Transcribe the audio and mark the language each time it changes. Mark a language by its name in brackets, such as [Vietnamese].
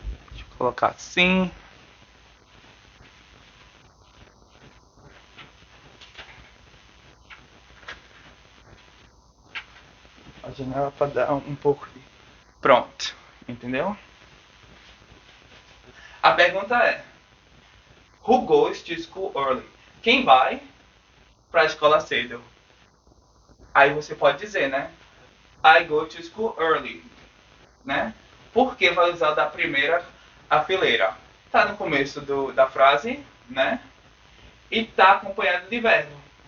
[Portuguese] Deixa eu colocar assim. A janela para dar um pouco de... Pronto, entendeu? A pergunta é: [English] who goes to school early? [Portuguese] Quem vai para a escola cedo? Aí você pode dizer, né? [English] I go to school early, [Portuguese] né? Por que vai usar da primeira a fileira? Tá no começo da frase, né? E tá acompanhado de verbo.